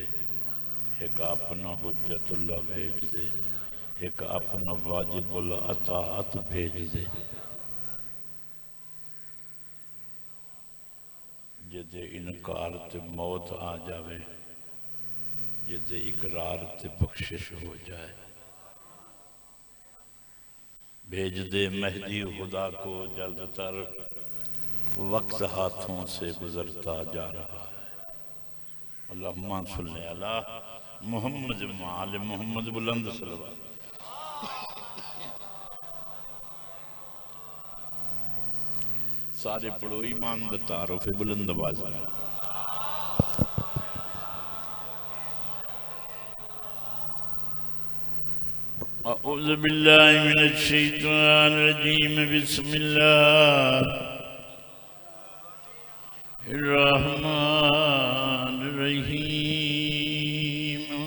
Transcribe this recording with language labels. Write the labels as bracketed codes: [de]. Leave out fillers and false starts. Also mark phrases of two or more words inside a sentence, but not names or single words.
[pa] ਇੱਕ ਅਪਣਾ ਹੁੱਜਤੁੱਲਾਹ ਭੇਜ ਦੇ। ਇੱਕ ਅਪਣਾ ਵਾਜਿਬੁਲ ਅਤਾਅਤ ਭੇਜ ਦੇ। ਜਿਹਦੇ ਇਨਕਾਰ ਤੇ ਮੌਤ ਆ ਜਾਵੇ, ਜਿਹਦੇ ਇਕਰਾਰ ਤੇ ਬਖ਼ਸ਼ਿਸ਼ ਹੋ ਜਾਏ। [ur] بھیج دے مہدی خدا کو جلد تر، وقت ہاتھوں سے گزرتا جا رہا ہے. [ar] اللهم صل على محمد وآل محمد [ur] بلند صلوات. [pa] ਸਾਰੇ ਪੜ੍ਹੋ ਈਮਾਨ ਦਾ ਤਆਰੁਫ਼ ਬੁਲੰਦ ਆਵਾਜ਼ ਨਾਲ। [ar] أعوذ بالله من الشيطان الرجيم. بسم الله الرحمن الرحيم.